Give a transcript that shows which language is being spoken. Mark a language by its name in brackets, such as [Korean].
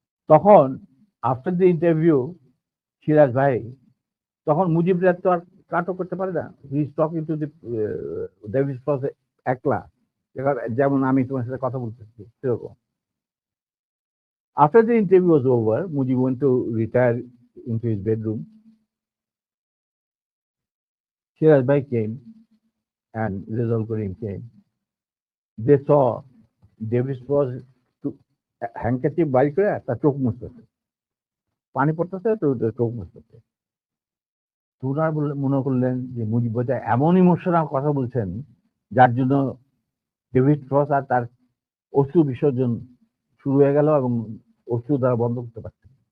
[Bangla] তখন [English] after the interview [Bangla] Siraj ভাই তখন মুজিবরা তো আর কাটও করতে পারে না, [English] he is talking to the David Frost [Bangla] একলা, যেমন আমি তোমার সাথে কথা বলতেছি সেরকম। [English] After the interview was over, Mujib went to retire into his bedroom. Siraj ভাই came and Rizal Karim came. They saw David Frost handkerchief [Bangla] বাইর করে তার চোখ মুছতেছে, পানি পড়তেছে তো চোখ মুছতেছে। তোরা মনে করলেন যে মুজিব ভাই এমন ইমোশনাল কথা বলছেন যার জন্য ডেভিড ফ্রস্ট আর তার অশ্রু বিসর্জন শুরু হয়ে গেল এবং অশ্রু দ্বারা বন্ধ করতে পারছে।